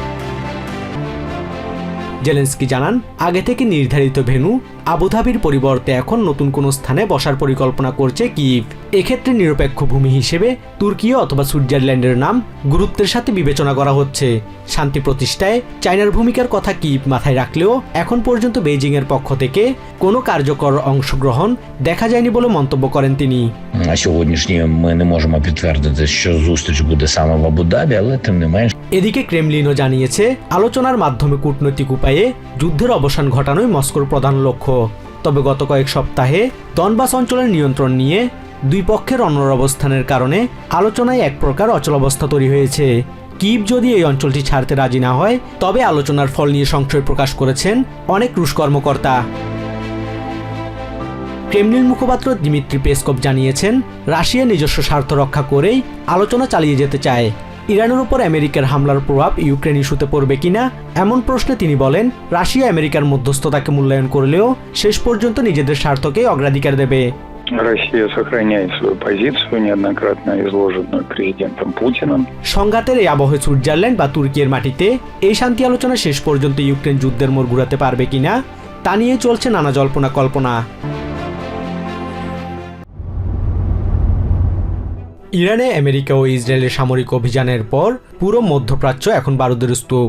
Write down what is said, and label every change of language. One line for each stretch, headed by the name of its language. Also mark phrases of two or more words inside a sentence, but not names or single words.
Bangla: জেলেনস্কি জানান, আগে থেকে নির্ধারিত ভেন্যু আবুধাবির পরিবর্তে এখন নতুন কোনো স্থানে বসার পরিকল্পনা করছে কিয়েভ। এক্ষেত্রে নিরপেক্ষ ভূমি হিসেবে তুর্কি অথবা সুইজারল্যান্ডের নাম গুরুত্বের সাথে বিবেচনা করা হচ্ছে। শান্তি প্রতিষ্ঠায় চায়নার ভূমিকার কথা কিয়েভ মাথায় রাখলেও এখন পর্যন্ত বেইজিংয়ের পক্ষ থেকে কোনো কার্যকর অংশগ্রহণ দেখা যায়নি বলে মন্তব্য করেন তিনি।
Ukrainian: На сьогоднішній ми не можемо підтвердити, що зустріч буде саме в Абу-Дабі, але тим не менш
Bangla: এদিকে ক্রেমলিনও জানিয়েছে, আলোচনার মাধ্যমে কূটনৈতিক উপায়ে যুদ্ধের অবসান ঘটানোই মস্কোর প্রধান লক্ষ্য। তবে গত কয়েক সপ্তাহে দনবাস অঞ্চলের নিয়ন্ত্রণ নিয়ে দুই পক্ষের অনড় অবস্থানের কারণে আলোচনায় এক প্রকার অচলাবস্থা তৈরি হয়েছে। কিয়েভ যদি এই অঞ্চলটি ছাড়তে রাজি না হয়, তবে আলোচনার ফল নিয়ে সংশয় প্রকাশ করেছেন অনেক রুশ কর্মকর্তা। ক্রেমলিন মুখপাত্র দিমিত্রি পেসকভ জানিয়েছেন, রাশিয়া নিজস্ব স্বার্থ রক্ষা করেই আলোচনা চালিয়ে যেতে চায়। ইরানের উপর আমেরিকার হামলার প্রভাব ইউক্রেন ইস্যুতে পড়বে কিনা এমন প্রশ্নে তিনি বলেন, রাশিয়া আমেরিকার মধ্যস্থতাকে মূল্যায়ন করলেও শেষ পর্যন্ত নিজেদের স্বার্থকেই অগ্রাধিকার দেবে।
Russian: Россия сохраняет свою позицию, неоднократно изложенную президентом Путиным.
Bangla: সংঘাতের এই আবহে সুইজারল্যান্ড বা তুর্কির মাটিতে এই শান্তি আলোচনা শেষ পর্যন্ত ইউক্রেন যুদ্ধের মোড় ঘুরাতে পারবে কিনা তা নিয়ে চলছে নানা জল্পনা কল্পনা। ইরানে আমেরিকা ও ইসরায়েলের সামরিক অভিযানের পর পুরো মধ্যপ্রাচ্য এখন বারুদের স্তূপ।